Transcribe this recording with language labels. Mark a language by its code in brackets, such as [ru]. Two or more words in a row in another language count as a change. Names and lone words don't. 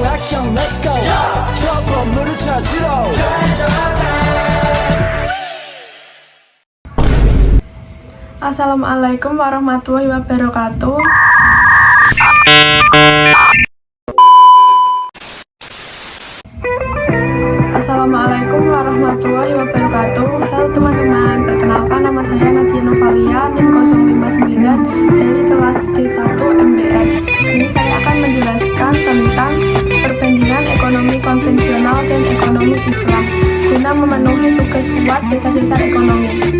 [ko] 미션 [en] let's go [ko] 저 건물을 찾으러 [ar] السلام عليكم ورحمة الله وبركاته. السلام عليكم ورحمة الله وبركاته. [id] Halo teman-teman, perkenalkan nama saya Nadia Novalia, NIM 059 dari kelas D1 MBR. Di sini saya akan menjelaskan tentang perbandingan ekonomi konvensional dan ekonomi Islam guna memenuhi tugas UAS dasar-dasar ekonomi.